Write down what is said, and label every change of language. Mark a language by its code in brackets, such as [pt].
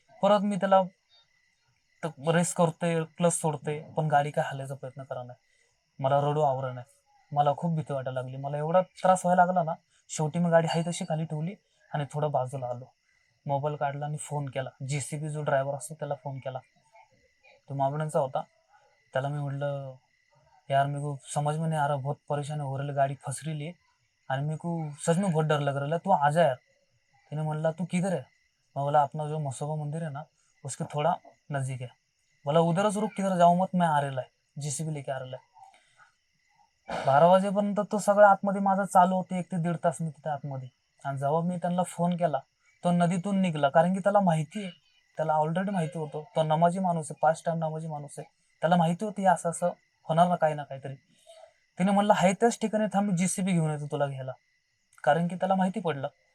[mr] परत मी त्याला रेस करतोय, क्लच सोडतोय, पण गाडी काय हलायचा प्रयत्न करा नाही. मला रडू आवरण नाही, मला खूप भीती वाटायला लागली, मला एवढा त्रास व्हायला लागला ना. शेवटी मी गाडी आहे तशी खाली ठेवली आणि थोडं बाजूला आलो. मोबाईल काढला आणि फोन केला. JCB जो ड्रायव्हर असतो त्याला फोन केला, तो मावळ्यांचा होता. त्याला मी म्हटलं, [hi] यार मेरे को समझ में नहीं आ रहा, बहुत परेशानी हो रही, गाड़ी फंस रही है और मेरे को सच में बहुत डर लग रहा है, तू आ जा यार. [mr] त्याने म्हणला [hi] तू किधर है, मैं बोला अपना जो मसोबा मंदिर है ना उसके थोड़ा नज़दीक है. बोला उधरच रुक, किधर जाऊ मत, मैं आ रहा है, JCB लेके आ रहा है. [mr] 12 वाजेपर्यंत तो सगळं आतमध्ये माझं चालू होते, 1 ते 1.5 तास मी तिथे आतमध्ये. आणि जेव्हा मी त्यांना फोन केला तो नदीतून निघाला, कारण की त्याला माहिती आहे, त्याला ऑलरेडी माहिती होतं, तो नमाजी माणूस आहे, 5 टाइम नमाजी माणूस आहे. त्याला माहिती होती असं असं होणार ना काही ना काहीतरी. तिने म्हणलं हाय त्याच ठिकाणी थांब, मी JCB घेऊन येतो तुला घ्यायला, कारण की त्याला माहिती पडलं.